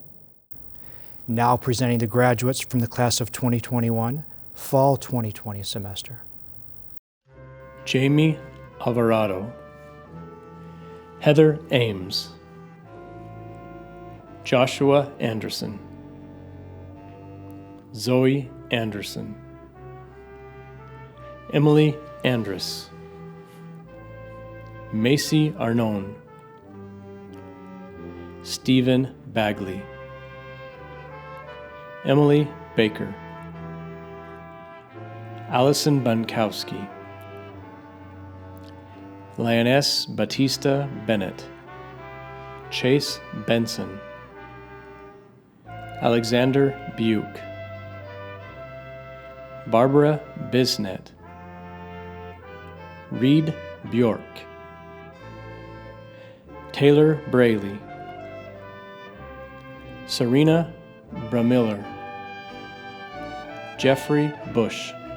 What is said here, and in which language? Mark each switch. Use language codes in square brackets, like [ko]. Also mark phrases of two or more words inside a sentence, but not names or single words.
[en] Now presenting the graduates from the class of 2021, fall 2020 semester. Jamie Alvarado, Heather Ames, Joshua Anderson, Zoe Anderson, Emily Andrus, Macy Arnone, Stephen Bagley, Emily Baker, Allison Bunkowski, Lioness Batista Bennett, Chase Benson, Alexander Buke, Barbara Bisnet, Reed Bjork, Taylor Braley, Serena Bramiller, Jeffrey Bush,